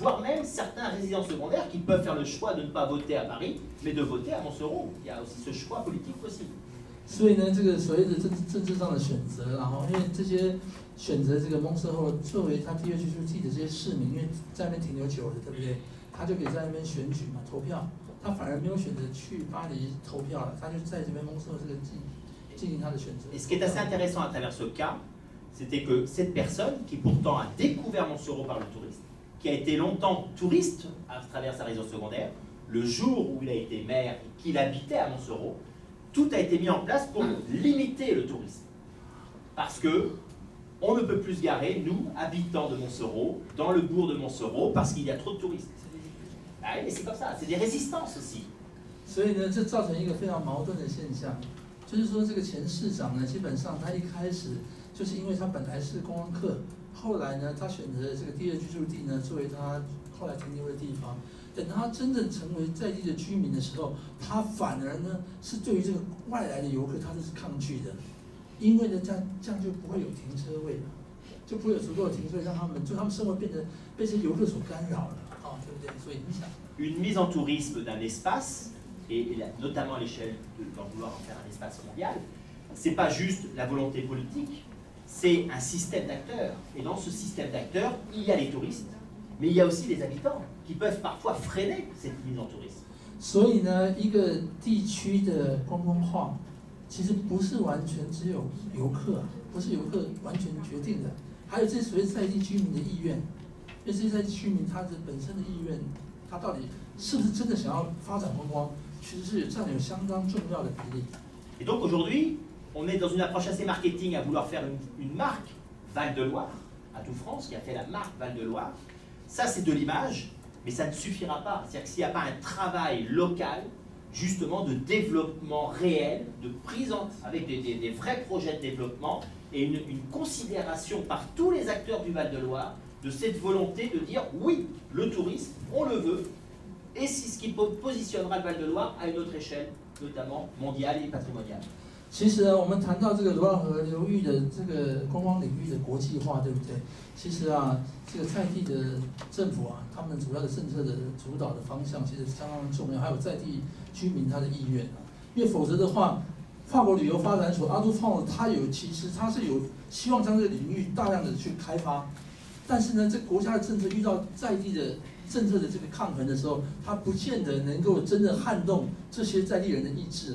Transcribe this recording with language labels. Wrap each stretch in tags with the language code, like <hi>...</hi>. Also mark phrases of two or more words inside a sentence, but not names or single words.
<fr>voire même certains résidents secondaires qui peuvent faire le choix de ne pas voter à Paris, mais de voter à Montsoreau. Il y a aussi ce choix politique possible.</fr> <zh>所以呢，这个所谓的政治上的选择，然后因为这些选择这个蒙特后作为他第二居住地的这些市民，因为在那边停留久了，对不对？他就可以在那边选举嘛，投票。他反而没有选择去巴黎投票了，他就在这边蒙特这个进行他的选择。</zh> <fr>Et ce qui est assez intéressant à travers ce cas, c'était que cette personne, qui pourtant a découvert Montsoreau par le tourisme, qui a été longtemps touriste à travers sa résidence secondaire, le jour où il a été maire et qu'il habitait à Montsoreau, tout a été mis en place pour limiter le tourisme. Parce que on ne peut plus se garer, nous, habitants de Montsoreau, dans le bourg de Montsoreau, parce qu'il y a trop de touristes. Ah oui, mais c'est comme ça, c'est des résistances aussi.</fr> <zh>所以呢，这造成一个非常矛盾的现象，就是说这个前市长呢，基本上他一开始就是因为他本来是观光客，后来呢，他选择这个第二居住地呢作为他后来停留的地方。等他真正成为在地的居民的时候，他反而呢是对于这个外来的游客他是抗拒的，因为呢这样就不会有停车位了，就不会有足够的停车位让他们生活变得被这些游客所干扰了，对不对？所以影响。</zh> <fr>Une mise en tourisme d'un espace, et notamment à l'échelle d'en vouloir en faire un espace mondial, c'est pas juste la volonté politique, c'est un système d'acteurs. Et dans ce système d'acteurs, il y a les touristes, mais il y a aussi les habitants qui peuvent parfois freiner cette mise en tourisme.</fr> <zh>所以呢，一个地区的观光化，其实不是完全只有游客，不是游客完全决定的，还有这所谓在地居民的意愿。因为这些在地居民他的本身的意愿，他到底是不是真的想要发展观光，其实是占有相当重要的比例。</zh> <fr>Et donc aujourd'hui, on est dans une approche assez marketing à vouloir faire une marque Val-de-Loire, à tout France, qui a fait la marque Val-de-Loire. Ça, c'est de l'image, mais ça ne suffira pas. C'est-à-dire que s'il n'y a pas un travail local, justement, de développement réel, de prise en, avec des vrais projets de développement, et une considération par tous les acteurs du Val-de-Loire de cette volonté de dire oui, le tourisme, on le veut, et c'est ce qui positionnera le Val-de-Loire à une autre échelle, notamment mondiale et patrimoniale.</fr> <zh>其实呢，我们谈到这个罗朗河流域的这个观光领域的国际化，对不对？其实啊，这个在地的政府啊，他们主要的政策的主导的方向其实相当重要，还有在地居民他的意愿啊。因为否则的话，法国旅游发展所阿杜放其实它是有希望将这个领域大量的去开发，但是呢，这国家的政策遇到在地的政策的这个抗衡的时候，它不见得能够真正撼动这些在地人的意志啊。</zh>